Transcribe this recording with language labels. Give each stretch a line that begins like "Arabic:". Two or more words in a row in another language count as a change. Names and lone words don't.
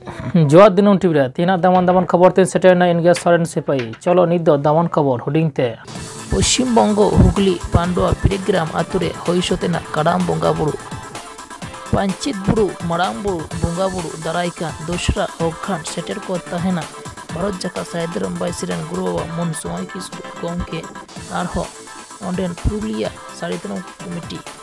Santali: जोहार दिनम टीवी तीना दामान दामान खबर तीन सेटेना इनगे सारेनसिपाही चलो नित दो दामान खबर हुडिंगते पश्चिम बंगो हुगली पांडुआ पिरिग्राम आतुरे होइसोतेना काडाम बोंगा बुरु पांचित बुरु मारांग बुरु बोंगा बुरु दाराइकान दोसरा अखान सेटेर को तहेना भारत जाका सायदरम बाइसिरेन गुरु बाबा मन सोमाय किस्कु गमके आरहो ओंडेन पुरुलिया सारितरम कमिटी